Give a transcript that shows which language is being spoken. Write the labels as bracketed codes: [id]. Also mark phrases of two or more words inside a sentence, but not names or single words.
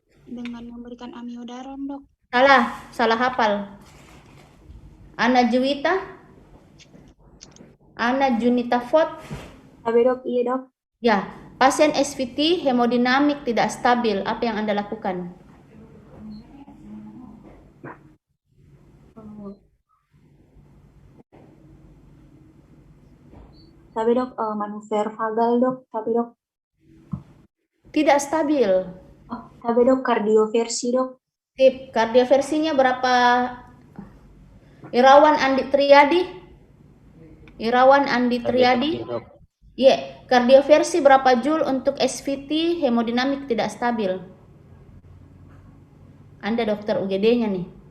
[id] Dengan memberikan amiodaron dok. Salah hafal. Ana Juwita. Ana Junita Fort. Tabe dok, iya dok. Ya, pasien SVT hemodinamik tidak stabil. Apa yang Anda lakukan? Tabe dok, manuver vagal dok. Tabe dok. Tidak stabil. Tabe dok, kardioversi dok. Tip, kardioversinya berapa? Irawan Andi Triadi. Irawan Andi Triadi. Iya, kardioversi berapa joule untuk SVT hemodinamik tidak stabil? Anda dokter UGD-nya nih.